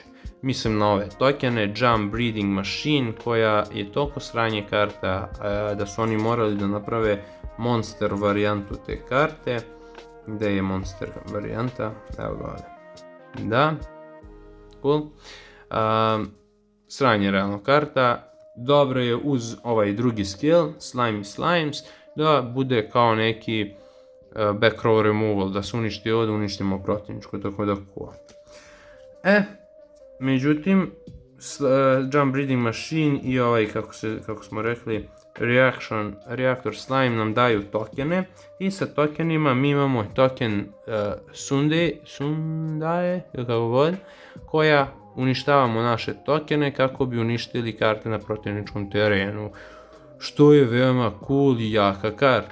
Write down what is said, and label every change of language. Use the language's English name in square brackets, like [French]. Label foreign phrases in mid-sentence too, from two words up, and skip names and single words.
[Serbian] Mislim na ove tokene, Jump Breeding Machine, koja je toliko sranje karta da su oni morali da naprave monster varijantu te karte. Gde je monster varijanta? Evo ga ovdje. Da, cool. Sranje realno karta. Dobro je uz ovaj drugi skill, Slimy Slimes, da bude kao neki [English] back row removal, [Serbian] da se uništi ovdje, uništimo protivničko, tako da cool. Međutim, Jump Breeding Machine i ovaj, kako smo rekli, Reactor Slime nam daju tokene i sa tokenima mi imamo token Sundae, kako god, koja uništavamo naše tokene kako bi uništili karte na protivničkom terenu, što je veoma cool i jaka karta.